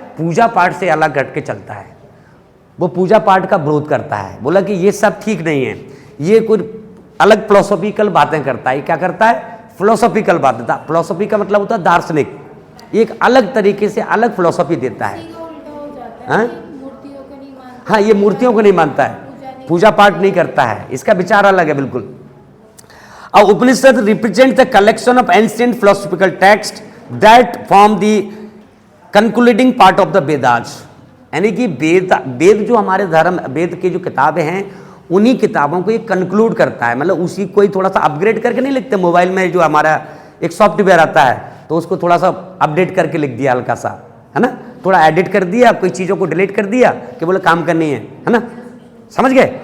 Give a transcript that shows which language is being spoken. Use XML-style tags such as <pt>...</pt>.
<hi>पूजा पाठ से अलग हट के चलता है। वो पूजा पाठ का विरोध करता है, बोला कि ये सब ठीक नहीं है, ये कुछ अलग फिलोसॉफिकल बातें करता है। क्या करता है? फिलोसॉफिकल बातें। फिलोसॉफी का मतलब होता है दार्शनिक, एक अलग तरीके से अलग फिलोसॉफी देता है। हाँ, ये मूर्तियों को नहीं मानता है, पूजा पाठ नहीं करता है, इसका विचार अलग है बिल्कुल।</hi> <en>Upanishad represent the collection of ancient philosophical texts that form the concluding part of the Vedas.</en> <hi>यानी कि वेद जो हमारे धर्म वेद की जो किताबें हैं उन्हीं किताबों को ये कंक्लूड करता है, मतलब उसी कोई थोड़ा सा अपग्रेड करके नहीं लिखते। मोबाइल में जो हमारा एक सॉफ्टवेयर आता है तो उसको थोड़ा सा अपडेट करके लिख दिया हल्का सा, है ना, थोड़ा एडिट कर दिया, कोई चीज़ों को डिलीट कर दिया कि बोले काम करनी है ना, समझ गए।</hi>